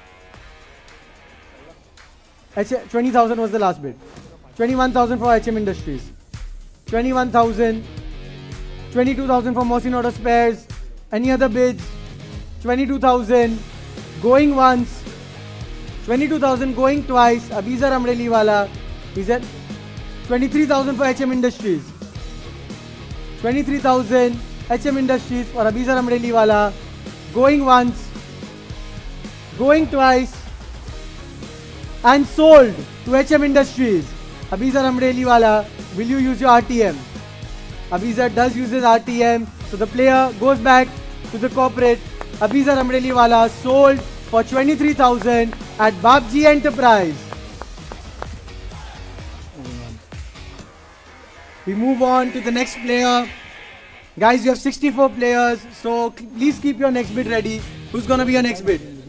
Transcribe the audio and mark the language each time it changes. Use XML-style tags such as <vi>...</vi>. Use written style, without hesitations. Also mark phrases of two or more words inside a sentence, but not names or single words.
<en>20,000 was the last bid. 21,000 for HM Industries. 21,000. 22,000 for Mohsin Auto Spares. Any other bids? 22,000. Going once. 22,000 going twice. Abizar Amreli wala. Is at 23,000 for HM Industries. 23,000 HM Industries for Abizar Amreli wala. Going once. Going twice. And sold to HM Industries. Abizar Amreli wala. Will you use your RTM? Abizar does use his RTM. So the player goes back to the corporate. Abizar Amreli wala sold for 23,000 at Babji Enterprise. We move on to the next player. Guys, you have 64 players, so please keep your next bid ready. Who's gonna be your next bid?</en>